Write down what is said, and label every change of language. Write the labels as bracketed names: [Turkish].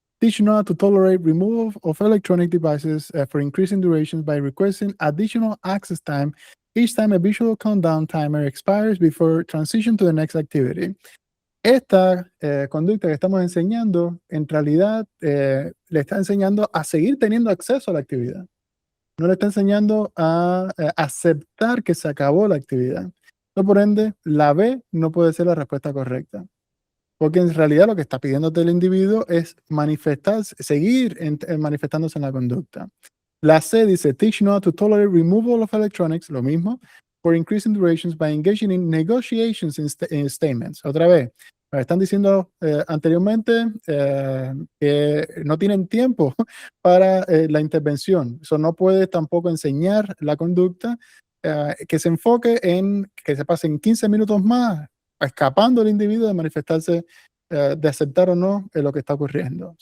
[English] Teach not to tolerate removal of electronic devices for increasing durations by requesting additional access time each time a visual countdown timer expires before transition to the next activity. [Spanish] Esta conducta que estamos enseñando, en realidad, le está enseñando a seguir teniendo acceso a la actividad. No le está enseñando a aceptar que se acabó la actividad. No, por ende, la B no puede ser la respuesta correcta. Porque en realidad lo que está pidiéndote el individuo es manifestarse, seguir manifestándose en la conducta. La C dice, [English] teach not to tolerate removal of electronics, [Spanish] lo mismo, [English] for increasing durations by engaging in negotiations in statements. [Spanish] Otra vez, me están diciendo anteriormente que no tienen tiempo para la intervención. Eso no puede tampoco enseñar la conducta que se enfoque en que se pasen 15 minutos más escapando el individuo de manifestarse, de aceptar o no lo que está ocurriendo.